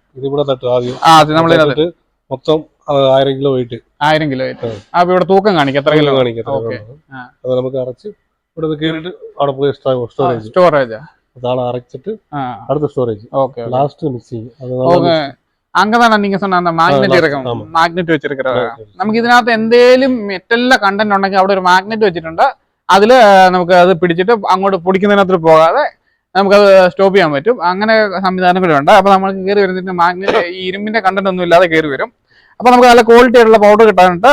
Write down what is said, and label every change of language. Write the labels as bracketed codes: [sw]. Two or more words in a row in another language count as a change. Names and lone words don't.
[ml] ഇതിവിടെ തട്ടും ആദ്യം. നമ്മൾ മൊത്തം 1000 കിലോ വെയിറ്റ്. 1000 കിലോ വെയിറ്റ്. അപ്പൊ ഇവിടെ തൂക്കം കാണിക്കും, എത്ര കിലോ കാണിക്കും. അത് നമുക്ക് അരച്ച് ഇവിടെ കയറിയിട്ട് അവിടെ പോയി സ്റ്റോറേജ് അതാണ് അരച്ചിട്ട് അടുത്ത [en] storage last mix [ml] ചെയ്യും. [ta] அங்கதான் நீங்க சொன்ன அந்த மேக்னெட் இருக்கும், மேக்னெட் வச்சிருக்கிறாங்க. [ml] നമുക്ക് ഇതിനകത്ത് എന്തേലും മെറ്റലിലെ കണ്ടന്റ് ഉണ്ടെങ്കിൽ അവിടെ ഒരു മാഗ്നറ്റ് വെച്ചിട്ടുണ്ട്. അതിൽ നമുക്ക് അത് പിടിച്ചിട്ട് അങ്ങോട്ട് പൊടിക്കുന്നതിനകത്ത് പോകാതെ നമുക്കത് സ്റ്റോപ്പ് ചെയ്യാൻ പറ്റും. അങ്ങനെ സംവിധാനങ്ങളുണ്ട്. അപ്പൊ നമുക്ക് കയറി വരുന്നതിന് മാഗ്നറ്റ് ഈ ഇരുമ്പിന്റെ കണ്ടന്റ് ഒന്നും ഇല്ലാതെ കയറി വരും. അപ്പൊ നമുക്ക് നല്ല ക്വാളിറ്റി ആയിട്ടുള്ള പൗഡർ കിട്ടാനുണ്ട്.